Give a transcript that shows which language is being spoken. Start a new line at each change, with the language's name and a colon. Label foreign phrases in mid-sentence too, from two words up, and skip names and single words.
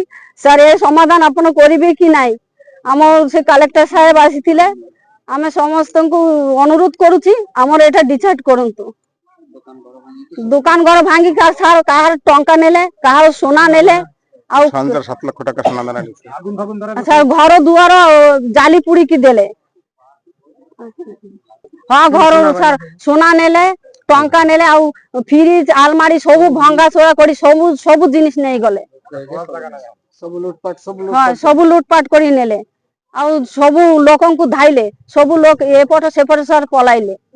Odia: ସାର୍ ଏ ସମାଧାନ ଆପଣ କରିବେ କି ନାହିଁ? ଆମ ସେ କଲେକ୍ଟର ସାହେବ ଆସିଥିଲେ, ଆମେ ସମସ୍ତଙ୍କୁ ଅନୁରୋଧ କରୁଛି ଆମର ଏଇଟା ଡିସାଇଡ୍ କରନ୍ତୁ। ଦୋକାନ ଘର ଭାଙ୍ଗି କାହାର ଟଙ୍କା ନେଲେ, କାହାର ସୁନା ନେଲେ, ଆଉ
Bangla: 7 ଲକ୍ଷ টাকা সোনা দানা
Odia: ଆଚ୍ଛା ଘର ଦୁଆର ଜାଲି ପୁଡ଼ିକି ଦେଲେ। ହଁ ଘର ସାର୍ ସୁନା ନେଲେ, ଟଙ୍କା ନେଲେ, ଆଉ ଫ୍ରିଜ ଆଲମାରି ସବୁ ଭଙ୍ଗା ଛୋଡ଼ା କରି ସବୁ ଜିନିଷ ନେଇଗଲେ। ହଁ ସବୁ ଲୁଟପାଟ କରି ନେଲେ, ଆଉ ସବୁ ଲୋକଙ୍କୁ ଧାଇଲେ, ସବୁ ଲୋକ ଏପଟ ସେପଟ ସାର୍ ପଳାଇଲେ।